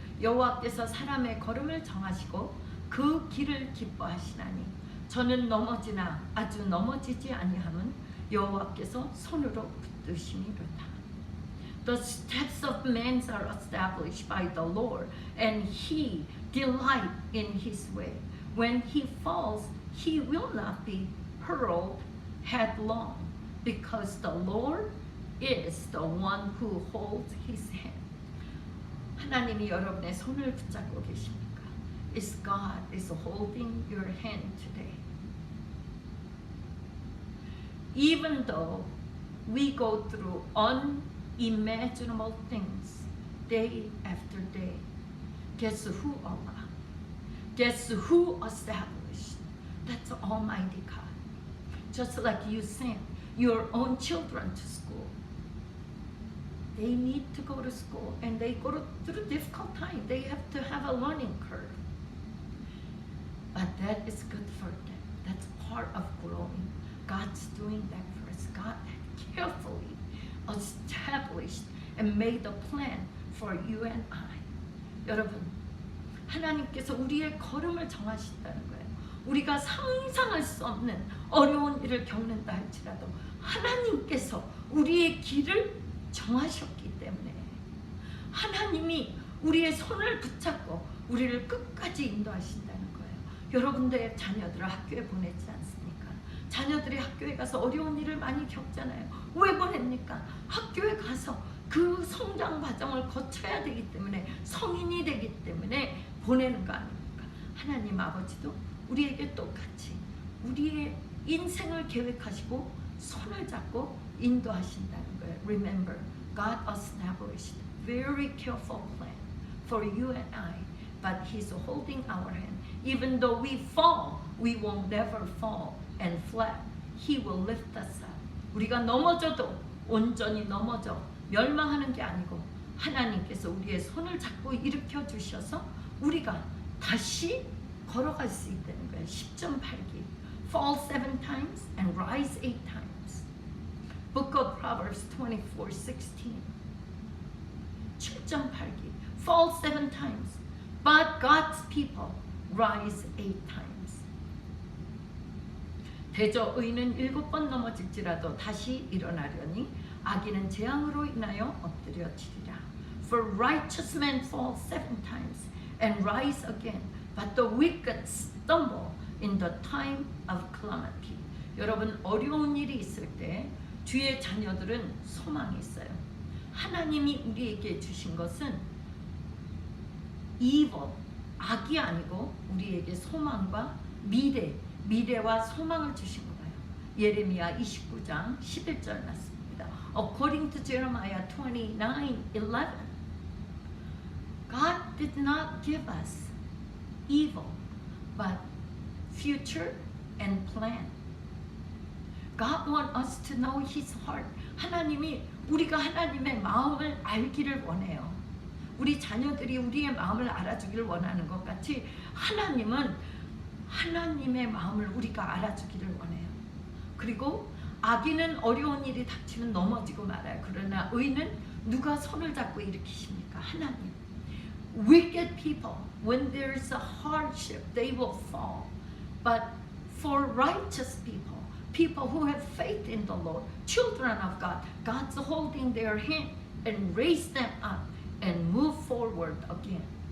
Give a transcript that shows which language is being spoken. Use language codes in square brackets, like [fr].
[ko] 여호와께서 사람의 걸음을 정하시고 그 길을 기뻐하시나니 저는 넘어지나 아주 넘어지지 아니함은 여호와께서 손으로 붙드심이로다. [en] The steps of men are established by the Lord, and He delight in His way. When he falls, he will not be hurled headlong, because the Lord is the one who holds His hand. [ko] 하나님이 여러분의 손을 붙잡고 계십니까? [en] Is God is holding your hand today. Even though we go through unimaginable things day after day, guess who Allah? Guess who established? That's Almighty God. Just like you sent your own children to school. They need to go to school and they go through difficult time. They have to have a learning curve. But that is good for them. That's part of growing. God's doing that for us. God carefully established and made a plan for you and I. [ko] 여러분, 하나님께서 우리의 걸음을 정하신다는 거예요. 우리가 상상할 수 없는 어려운 일을 겪는다 할지라도 하나님께서 우리의 길을 정하셨기 때문에 하나님이 우리의 손을 붙잡고 우리를 끝까지 인도하신다는 거예요. 여러분들의 자녀들을 학교에 보내지 않습니까? 자녀들이 학교에 가서 어려운 일을 많이 겪잖아요. 왜 보냅니까? 학교에 가서 그 성장 과정을 거쳐야 되기 때문에, 성인이 되기 때문에 보내는 거 아닙니까? 하나님 아버지도 우리에게 똑같이 우리의 인생을 계획하시고 손을 잡고 인도하신다는 거예요. [en] Remember, God established very careful plan for you and I, but He's holding our hand. Even though we fall, we will never fall and flat. He will lift us up. [ko] 우리가 넘어져도 온전히 넘어져 멸망하는 게 아니고 하나님께서 우리의 손을 잡고 일으켜 주셔서 우리가 다시 걸어갈 수 있다는 거예요. 10점 팔기. [en] Fall 7 times and rise 8 times. Book of Proverbs 24:16. [ko] 7점 팔기. [en] Fall 7 times, but God's people rise 8 times. [ko] 대저 의인은 7번 넘어질지라도 다시 일어나려니 악인은 재앙으로 인하여 엎드려지리라. [en] For righteous men fall 7 times and rise again, but the wicked stumble in the time of calamity. [ko] 여러분, 어려운 일이 있을 때 주의 자녀들은 소망이 있어요. 하나님이 우리에게 주신 것은 evil, 악이 아니고 우리에게 소망과 미래와 소망을 주신 거예요. 예레미야 29장 11절 말씀입니다. [en] According to Jeremiah 29:11, God did not give us evil, but future and plan. God wants us to know His heart. [ko] 하나님이 우리가 하나님의 마음을 알기를 원해요. 우리 자녀들이 우리의 마음을 알아주기를 원하는 것 같이 하나님은 하나님의 마음을 우리가 알아주기를 원해요. 그리고 악인은 어려운 일이 닥치면 넘어지고 말아요. 그러나 의인은 누가 손을 잡고 일으키십니까? 하나님. [en] Wicked people, when there is a hardship, they will fall. But for righteous people, people who have faith in the Lord, children of God, God's holding their hand and raise them up and move forward again.